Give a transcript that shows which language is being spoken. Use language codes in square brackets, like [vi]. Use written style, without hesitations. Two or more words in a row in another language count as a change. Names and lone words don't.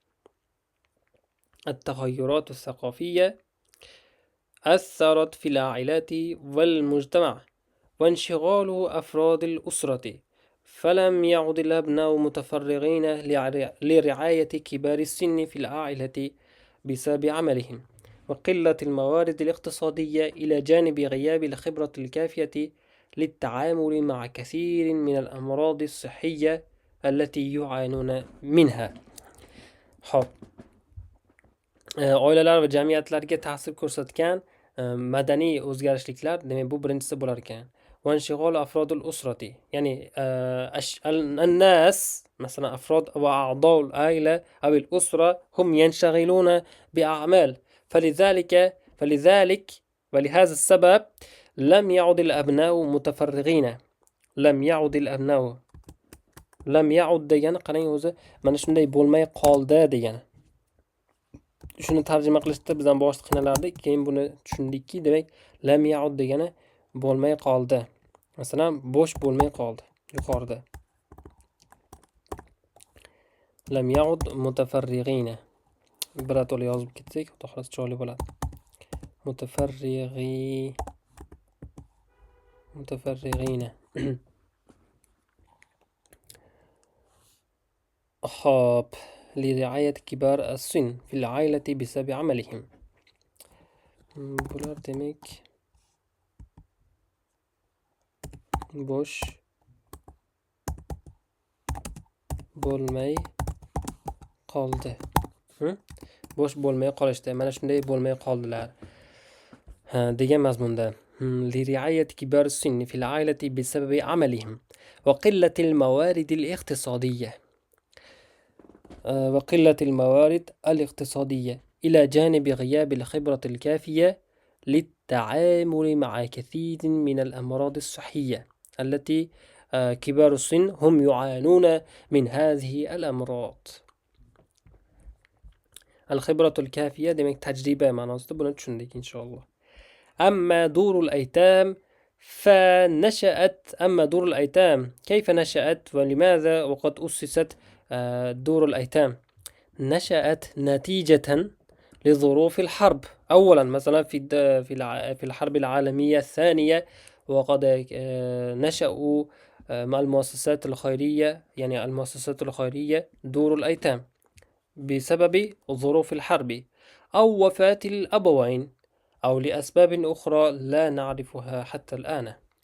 [ar] التغيرات الثقافية أثرت في العائلات والمجتمع وانشغال أفراد الأسرة، فلم يعد الأبناء متفرغين لرعاية كبار السن في العائلة بسبب عملهم وقلة الموارد الاقتصادية، إلى جانب غياب الخبرة الكافية للتعامل مع كثير من الأمراض الصحية التي يعانون منها. [uz] Xo'p. Oilalar va jamiyatlarga ta'sir ko'rsatgan madaniy o'zgarishliklar, demak bu birinchisi bo'lar ekan. [ar] وانشغال أفراد الأسرة، يعني الناس مثلا أفراد وأعضاء العائلة أو الأسرة هم ينشغلون بأعمال، فلذلك ولهذا السبب لم يعد الأبناء متفرغين. لم يعد [uz] degani qarang, o'zi mana shunday bo'lmay qoldi degani. Shuni tarjima qilishda biz ham boshida qiynalardik, keyin buni tushundikki, demak [ar] لم يعد [uz] degani bo'lmay qoldi. Masalan, bo'sh bo'lmay qoldi yuqorida. [ar] لم يعد متفرغين. [uz] Birato'la yozib ketsak, xudo xohlasa chiroyli bo'ladi. [ar] Mutafarrig'i متفرغين. خاب لرعاية كبار السن في العائلة بسبب عملهم. [uz] bular demek bosh bo'lmay qoldi. Bosh bo'lmay qolishdi. Mana shunday bo'lmay qoldilar degan mazmunda. [ar] لرعاية كبار السن في العائلة بسبب عملهم وقلة الموارد الاقتصادية إلى جانب غياب الخبرة الكافية للتعامل مع كثير من الأمراض الصحية التي كبار السن هم يعانون من هذه الأمراض. الخبرة الكافية [uz] demek [ar] تجربة معناته [uz] buni tushundik inshaalloh. [ar] أما دور الأيتام كيف نشأت ولماذا وقد أسست دور الأيتام؟ نشأت نتيجة لظروف الحرب. أولا مثلا في الحرب العالمية الثانية، وقد نشأوا مع المؤسسات الخيرية، يعني المؤسسات الخيرية دور الأيتام بسبب ظروف الحرب أو وفاة الأبوين أو لأسباب أخرى لا نعرفها حتى الآن.